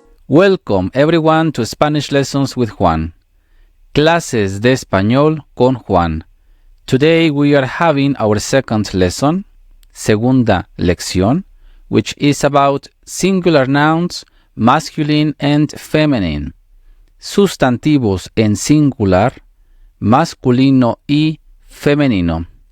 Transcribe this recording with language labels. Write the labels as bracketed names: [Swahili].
[English] Welcome everyone to Spanish Lessons with Juan. [Spanish] Clases de español con Juan. [English] Today we are having our second lesson, [Spanish] segunda lección, [English] which is about singular nouns, masculine and feminine. [Spanish] Sustantivos en singular, masculino y femenino.